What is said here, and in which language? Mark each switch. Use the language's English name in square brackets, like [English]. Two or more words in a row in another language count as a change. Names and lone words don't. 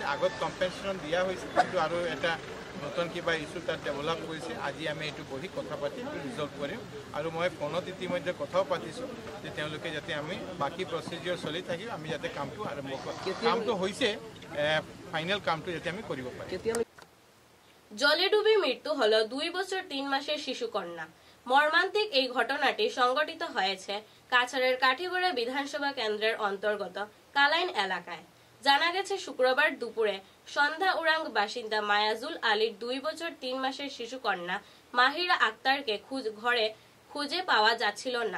[Assamese] আগত কম্পেনচেশ্যন দিয়া হৈছে, কিন্তু আৰু এটা নতুন কিবা ইছ্যু তাত ডেভেলপ কৰিছে। আজি আমি এইটো বহি কথা পাতি ৰিজল্ভ কৰিম। আৰু মই ফোনত ইতিমধ্যে কথাও পাতিছোঁ যে তেওঁলোকে যাতে আমি বাকী প্ৰচিডিঅ'ৰ চলি থাকিব, আমি যাতে কামটো আৰম্ভ কৰোঁ। কামটো হৈছে ফাইনেল কামটো যাতে আমি কৰিব পাৰোঁ। [Bangla] জলে ডুবে মৃত্যু হল 2 বছর 3 মাসের শিশু কন্যা। মর্মান্তিক এই ঘটনাটি সংঘটিত হয়েছে কাছাড়ের কাঠিগড়া বিধানসভা কেন্দ্রের অন্তর্গত কালাইন এলাকায়। জানা গেছে শুক্রবার দুপুরে সন্ধ্যা উরাং বাসিন্দা মায়াজুল আলীর 2 বছর 3 মাসের শিশু কন্যা মাহিরা আক্তারকে ঘরে খুঁজে পাওয়া যাচ্ছিল না।